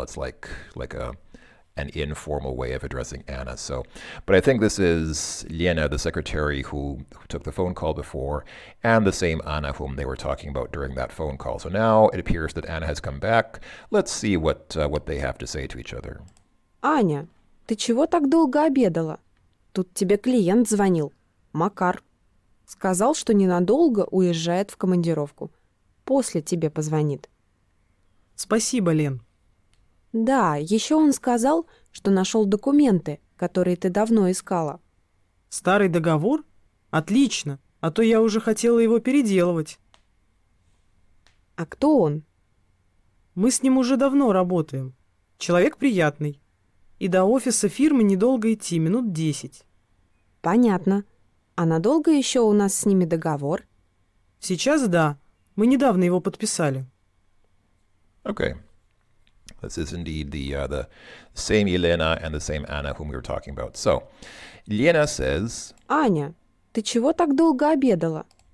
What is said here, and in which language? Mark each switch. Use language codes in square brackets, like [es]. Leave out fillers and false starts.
[en] It's like an informal way of addressing Anna. So, but I think this is Lena, the secretary who took the phone call before, and the same Anna whom they were talking about during that phone call. So now it appears that Anna has come back. Let's see what they have to say to each other. [ru] Аня, ты чего так долго обедала? Тут тебе клиент звонил. Макар. Сказал, что ненадолго уезжает в командировку. После тебе позвонит. Спасибо, Лен. Да, еще он сказал, что нашел документы, которые ты давно искала. Старый договор? Отлично, а то я уже хотела его переделывать. А кто он? Мы с ним уже давно работаем. Человек приятный. И до офиса фирмы недолго идти, минут 10. Понятно. А надолго еще у нас с ними договор? Сейчас да. Мы недавно его подписали. [en] Okay. This is indeed the same Elena and the same Anna whom we were talking about. So, Elena says, [ru] Аня, ты чего так долго обедала?